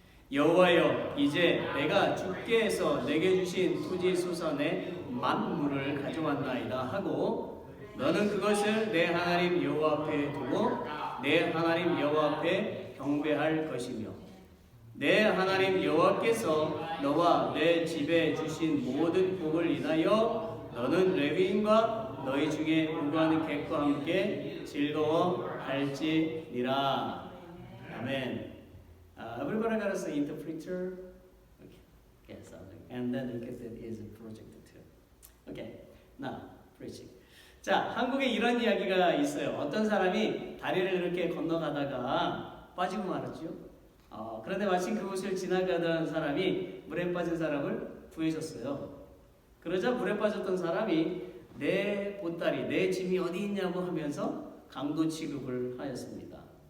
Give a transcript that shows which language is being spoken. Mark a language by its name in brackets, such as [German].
[Korean] 여호와여, 이제 내가 주께 해서 내게 주신 토지 소산의 만물을 가져왔나이다 하고 너는 그것을 내 하나님 여호와 앞에 두고 내 하나님 여호와 앞에 경배할 것이며 내 하나님 여호와께서 너와 내 집에 주신 모든 복을 인하여 너는 레위인과 너희 중에 우고하는 객과 함께 즐거워할지니라. [English] 아멘. Everybody got us an interpreter? Okay. Yes, and then look at it is projected too. Okay. Now, preaching. [Korean] 자, 한국에 이런 이야기가 있어요. 어떤 사람이 다리를 이렇게 건너가다가 빠지고 말았죠. 그런데 마침 그곳을 지나가던 사람이 물에 빠진 사람을 구해줬어요. 그러자 물에 빠졌던 사람이 내 보따리, 내 짐이 어디 있냐고 하면서 강도 취급을 하였습니다.